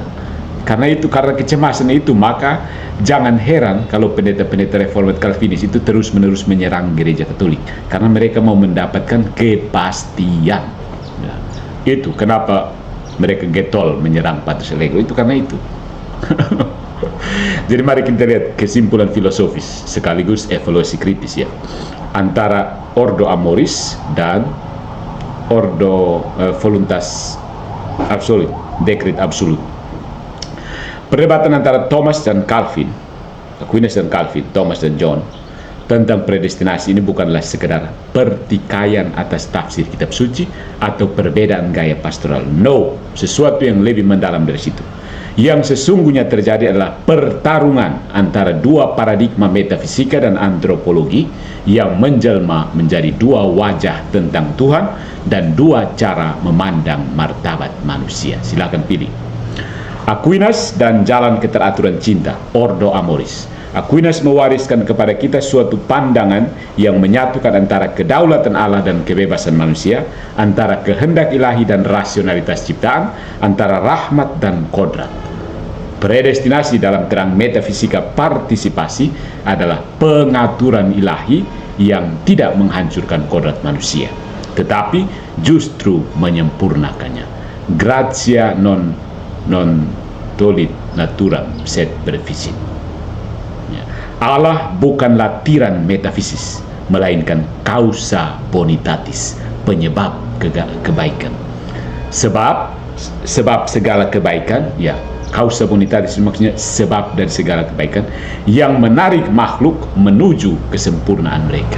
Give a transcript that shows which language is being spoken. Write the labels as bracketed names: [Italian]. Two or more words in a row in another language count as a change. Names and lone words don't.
[Indonesian] Karena kecemasan itu, maka jangan heran kalau pendeta-pendeta reformat Calvinis itu terus-menerus menyerang gereja Katolik, karena mereka mau mendapatkan kepastian. Ya, itu kenapa mereka getol menyerang Patrus Allegro, itu karena itu. Jadi mari kita lihat kesimpulan filosofis sekaligus evaluasi kritis ya, antara [Latin] ordo amoris [Indonesian] dan [Latin] ordo voluntas absolut, [Indonesian] dekret absolut. Perdebatan antara Thomas dan Calvin, Aquinas dan Calvin, Thomas dan John, tentang predestinasi ini bukanlah sekedar pertikaian atas tafsir kitab suci atau perbedaan gaya pastoral. No, sesuatu yang lebih mendalam dari situ. Yang sesungguhnya terjadi adalah pertarungan antara dua paradigma metafisika dan antropologi yang menjelma menjadi dua wajah tentang Tuhan dan dua cara memandang martabat manusia. Silakan pilih. Aquinas dan jalan keteraturan cinta, [Latin] ordo amoris. [Indonesian] Aquinas mewariskan kepada kita suatu pandangan yang menyatukan antara kedaulatan Allah dan kebebasan manusia, antara kehendak ilahi dan rasionalitas ciptaan, antara rahmat dan kodrat. Predestinasi dalam terang metafisika partisipasi adalah pengaturan ilahi yang tidak menghancurkan kodrat manusia, tetapi justru menyempurnakannya. [Latin] Gratia non tolit naturam sed brevisit. [Indonesian] Allah bukanlah tiran metafisis, melainkan [Latin] causa bonitatis, [Indonesian] penyebab kebaikan. Sebab segala kebaikan, ya, [Latin] causa bonitatis [Indonesian] maksudnya sebab dari segala kebaikan yang menarik makhluk menuju kesempurnaan mereka.